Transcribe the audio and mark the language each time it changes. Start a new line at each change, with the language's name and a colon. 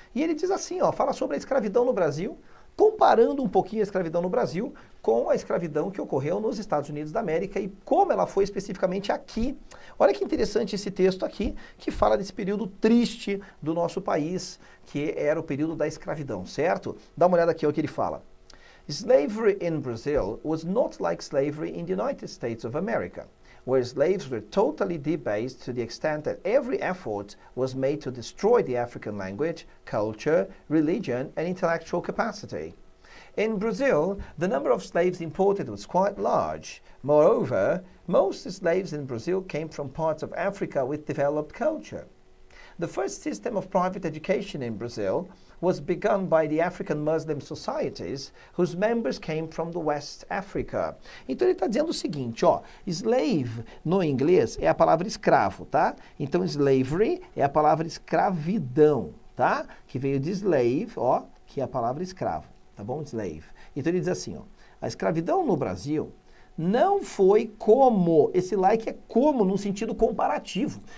Portuguese: E ele diz assim, ó, fala sobre a escravidão no Brasil, comparando um pouquinho a escravidão no Brasil com a escravidão que ocorreu nos Estados Unidos da América e como ela foi especificamente aqui. Olha que interessante esse texto aqui, que fala desse período triste do nosso país, que era o período da escravidão, certo? Dá uma olhada aqui o que ele fala.
English: Slavery in Brazil was not like slavery in the United States of America, where slaves were totally debased to the extent that every effort was made to destroy the African language, culture, religion, and intellectual capacity. In Brazil, the number of slaves imported was quite large. Moreover, most slaves in Brazil came from parts of Africa with developed culture. The first system of private education in Brazil was begun by the African Muslim societies, whose members came from the West Africa.
Portuguese: Então ele está dizendo o seguinte, ó, slave no inglês é a palavra escravo, tá? Então slavery é a palavra escravidão, tá? Que veio de slave, ó, que é a palavra escravo, tá bom? Slave. Então ele diz assim, ó, a escravidão no Brasil não foi como, esse like é como num sentido comparativo.